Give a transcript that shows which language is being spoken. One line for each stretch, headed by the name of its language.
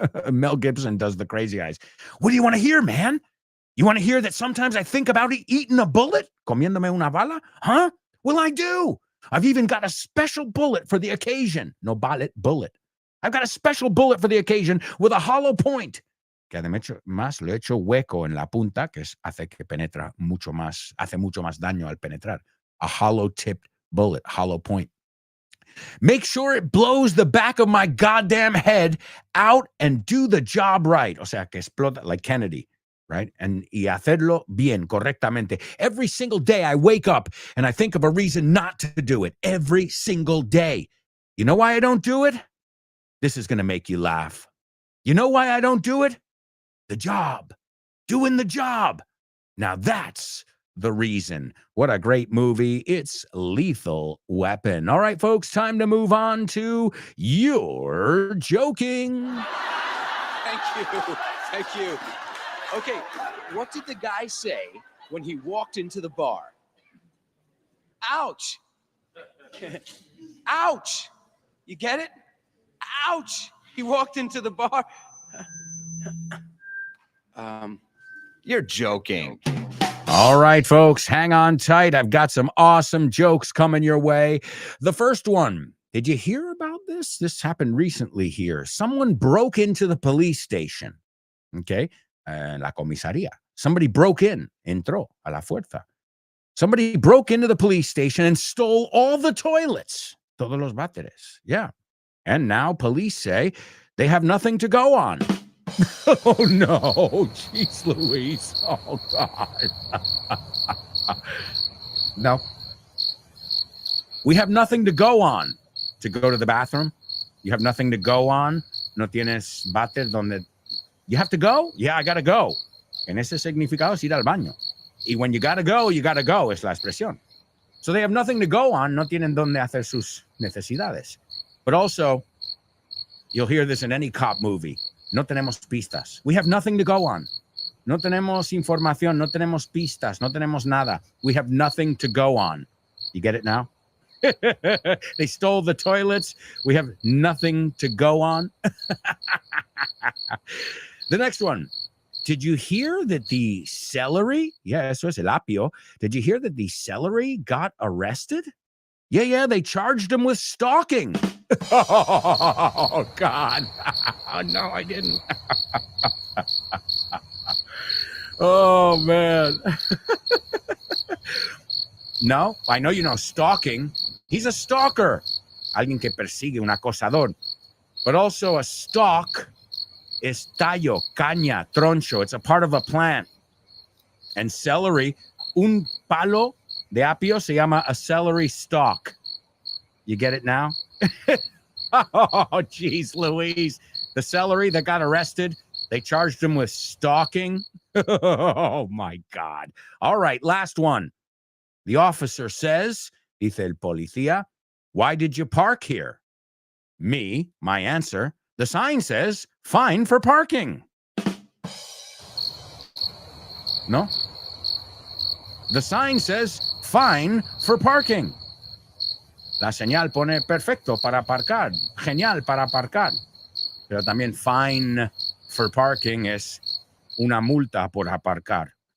English: Mel Gibson does the crazy eyes. What do you want to hear, man? You want to hear that sometimes I think about eating a bullet?
Spanish: Comiéndome una bala?
English: Huh? Well, I do. I've even got a special bullet for the occasion. No bullet. I've got a special bullet for the occasion with a hollow point.
Spanish: Que además le he hecho hueco en la punta, que hace que penetra mucho más, hace mucho más daño al penetrar.
English: A hollow-tipped bullet, hollow point. Make sure it blows the back of my goddamn head out and do the job right.
Spanish: O sea, que explota
English: like Kennedy, right?
Spanish: Y hacerlo bien, correctamente.
English: Every single day I wake up and I think of a reason not to do it. Every single day. You know why I don't do it? This is going to make you laugh. You know why I don't do it? The job. Doing the job. Now that's the reason. What a great movie. It's Lethal Weapon. All right, folks, time to move on to You're Joking. Thank you. Okay, what did the guy say when he walked into the bar? Ouch. Ouch. You get it? Ouch. He walked into the bar. You're joking. All right, folks, hang on tight. I've got some awesome jokes coming your way. The first one, did you hear about this? This happened recently here. Someone broke into the police station, okay?
Spanish: La comisaría.
English: Somebody broke in,
Spanish: entró a la fuerza.
English: Somebody broke into the police station and stole all the toilets.
Spanish: Todos los váteres,
English: yeah. And now police say they have nothing to go on. Oh, no. Jeez Louise. Oh, God. No. We have nothing to go on. To go to the bathroom? You have nothing to go on?
Spanish: No tienes váter donde...
English: You have to go? Yeah, I gotta go.
Spanish: En ese significado es ir al baño. Y
English: when you gotta go
Spanish: es la expresión.
English: So they have nothing to go on.
Spanish: No tienen donde hacer sus necesidades.
English: But also, you'll hear this in any cop movie.
Spanish: No tenemos pistas.
English: We have nothing to go on.
Spanish: No tenemos información. No tenemos pistas. No tenemos nada.
English: We have nothing to go on. You get it now? They stole the toilets. We have nothing to go on. The next one. Did you hear that the celery? Yeah,
Spanish: eso es el apio.
English: Did you hear that the celery got arrested? Yeah, they charged him with stalking. Oh, God. No, I didn't. Oh, man. No, I know you know stalking. He's a stalker.
Spanish: Alguien que persigue, un acosador.
English: But also a stalk is
Spanish: tallo, caña, troncho.
English: It's a part of a plant. And celery,
Spanish: un palo de apio se llama
English: a celery stalk. You get it now? Oh, geez, Louise. The celery that got arrested, they charged him with stalking. Oh, my God. All right, last one. The officer says,
Spanish: dice el policía,
English: why did you park here? Me, my answer, the sign says, fine for parking. No? The sign says, fine for parking.
Spanish: La señal pone perfecto para aparcar, genial para aparcar. Pero también
English: fine for parking
Spanish: es una multa por aparcar.